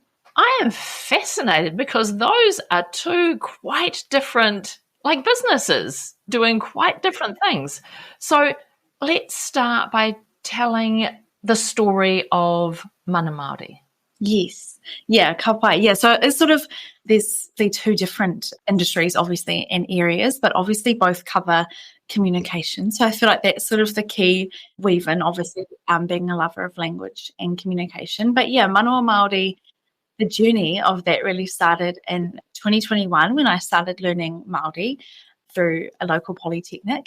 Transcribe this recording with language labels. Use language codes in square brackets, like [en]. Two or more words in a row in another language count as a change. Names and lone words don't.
[en] I am fascinated because those are two quite different, businesses doing quite different things. So let's start by telling the story of Mana Māori. Yes. Yeah, [mi] ka pai. [en] Yeah, so it's sort of, there's the two different industries, obviously, and areas, but obviously both cover communication. So I feel like that's sort of the key weave in, obviously, being a lover of language and communication. But yeah, Manawa Māori, the journey of that really started in 2021 when I started learning Māori through a local polytechnic.